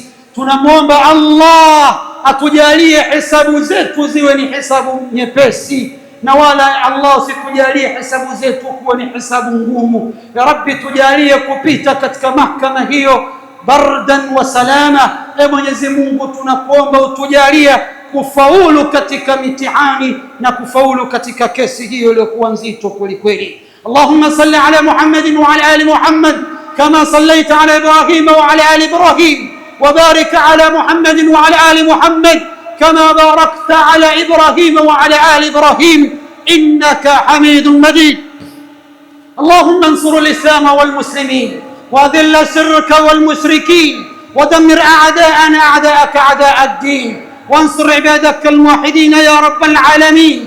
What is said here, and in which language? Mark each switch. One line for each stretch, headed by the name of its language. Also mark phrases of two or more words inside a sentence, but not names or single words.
Swahili: Tunamwomba Allah atujalie hesabu zetu ziwe ni hesabu nyepesi, na wala Allah usitujalie hesabu zetu kuwa ni hesabu ngumu.
Arabic: يا ربي,
Swahili: tujalie kupita katika mahakama hiyo
Arabic: بردا وسلاما.
Swahili: Mwenyezi Mungu, tunakuomba utujalie kufaulu katika mitihani na kufaulu katika kesi hiyo iliyokuwa nzito kweli kweli.
Arabic: اللهم صل على محمد وعلى آل محمد كما صليت على إبراهيم وعلى آل إبراهيم وبارك على محمد وعلى آل محمد كما باركت على إبراهيم وعلى آل إبراهيم إنك حميد مجيد. اللهم انصر الإسلام والمسلمين وأذل الشرك والمشركين ودمر أعداءنا أعداءك أعداء الدين، وانصر عبادك الموحدين يا رب العالمين.